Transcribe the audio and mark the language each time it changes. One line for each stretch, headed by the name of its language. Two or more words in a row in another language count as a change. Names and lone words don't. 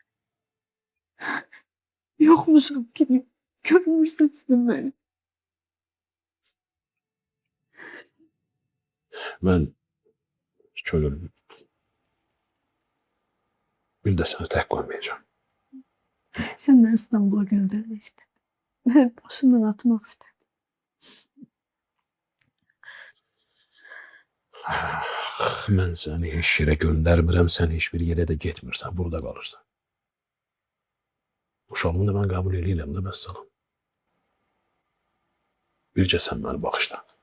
Turkish: Yokmuşum gibi görmürsünüz beni.
Azerbaijani: Mən Könül bir də səni tək qoymayacağam.
Turkish: Sen beni İstanbul'a göndermek istedin. Ben başından atmak istedim.
Azerbaijani: Mən səni heç yerə göndərmirəm, sən heç bir yerə də getmirsən, burada qalırsan. Uşağımı da mən qəbul eləyirəm də, vəssalam. Bircə sən məni bağışla.